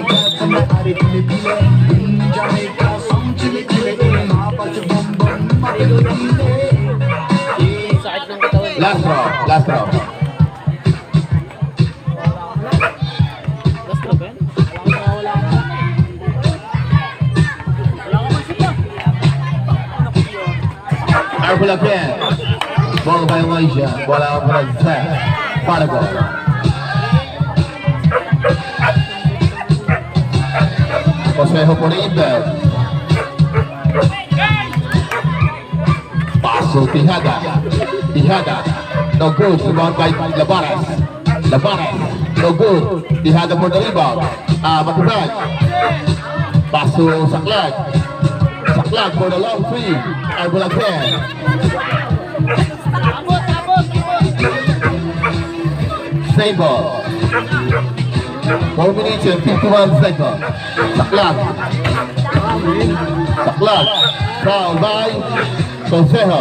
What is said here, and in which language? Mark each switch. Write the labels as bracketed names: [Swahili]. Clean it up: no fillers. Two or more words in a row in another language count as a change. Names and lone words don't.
[English] Last round. Last round. Arbol again. Ball by Malaysia. Bola by Zach. Paragon. Consejo por inbound. Paso Tihada. Tihada. No good. Rebound by Labares. Labares. No good. Tihada for the rebound. Matibag. Paso Saklan. Saklan for the long three. Arbol again. Same ball. 4 minutes and 51 seconds. Saklan. Saklan. Foul by Consejo.